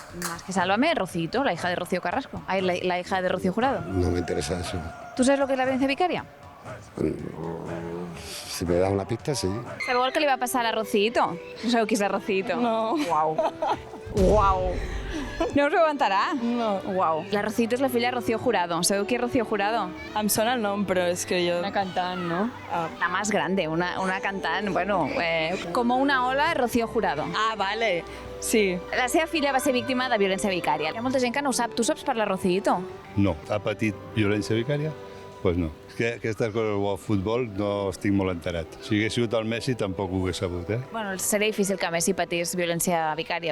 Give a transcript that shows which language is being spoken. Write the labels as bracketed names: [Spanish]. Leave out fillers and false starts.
[Spanish] Más que Sálvame, Rocito, la hija de Rocío Carrasco. Ay, la hija de Rocío Jurado. No me interesa eso. ¿Tú sabes lo que [Catalan] és la violència vicària? [Spanish] Si me das una pista, sí. [Catalan] Sabeu el que li va passar a la Rocito? No sabeu qui és la Rocito? No. Uau. Uau. No us ho aguantarà? No. Uau. La Rocito és la filla de Rocío Jurado. Sabeu qui és Rocío Jurado? Em sona el nom, però és que jo... Una cantant, no? [Spanish] La más grande, [Catalan] una cantant, [Spanish] bueno, como una ola, Rocío Jurado. Ah, vale. Sí. [Catalan] La seva filla va ser víctima de violència vicària. Hi ha molta gent que no ho sap. Tu saps per la Rocito? No. Ha patit violència vicària? Doncs no. És que aquestes coses del futbol no estic molt enterat. Si hagués sigut el Messi tampoc ho hagués sabut, Bueno, seria difícil que Messi patís violència vicària.